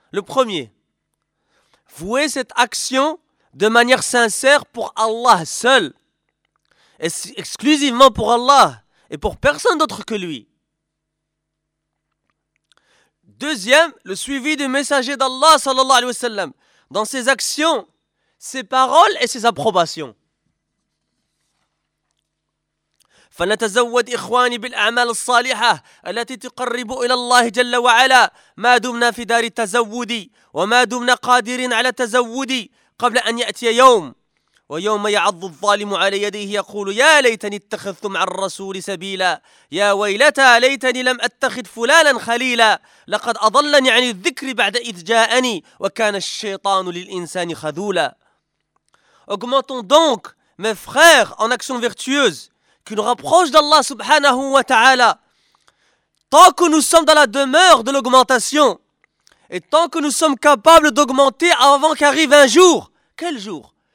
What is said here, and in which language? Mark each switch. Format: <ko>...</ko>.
<fr>Le premier, vouer cette action de manière sincère pour Allah seul, exclusivement pour Allah et pour personne d'autre que lui. Deuxième, le suivi du messager d'Allah sallallahu alayhi wa sallam dans ses actions, ses paroles et ses approbations.</fr> <ar>فنتزود إخواني بالأعمال الصالحة التي تقرب إلى الله جل وعلا ما دمنا في دار التزود وما دمنا قادرين على التزود قبل أن يأتي يوم ويوم يعض الظالم على يديه يقول يا ليتني اتخذت مع الرسول سبيلا يا ويلتى ليتني لم أتخذ فلانا خليلا لقد أضلني عن الذكر بعد إذ جاءني وكان الشيطان للإنسان خذولا.</ar> <fr>Augmentons donc, mes frères, en action vertueuse, qui nous rapproche d'Allah subhanahu wa ta'ala. Tant que nous sommes dans la demeure de l'augmentation, et tant que nous sommes capables d'augmenter avant qu'arrive un jour, quel jour?</fr>